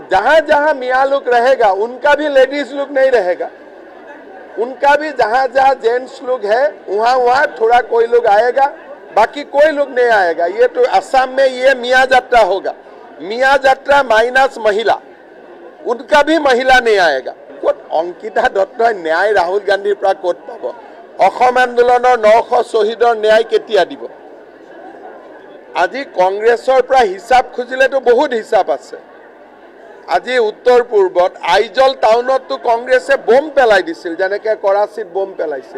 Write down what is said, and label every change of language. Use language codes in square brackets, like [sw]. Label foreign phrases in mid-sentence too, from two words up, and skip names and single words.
[hi] जहाँ जहाँ मियाँ लोग रहेगा उनका भी लेडीज लोग नहीं रहेगा, उनका भी जहाँ जहाँ जेंट्स लोग है वहाँ वहाँ थोड़ा कोई लोग आएगा, बाकी कोई लोग नहीं आएगा। ये तो असम में ये मियाँ यात्रा होगा, मियाँ यात्रा माइनस महिला, उनका भी महिला नहीं आएगा। [as] কত অংকিতা দত্তই ন্যায় ৰাহুল গান্ধীৰ পৰা কত পাব? অসম আন্দোলনৰ 900 শহীদৰ ন্যায় কেতিয়া দিব? আজি কংগ্ৰেছৰ পৰা হিচাপ খুজিলেতো বহুত হিচাপ আছে। আজি উত্তৰ পূৰ্বত আইজল টাউনতো কংগ্ৰেছে বম পেলাই দিছিল, যেনেকৈ কৰাচিত বম পেলাইছিল।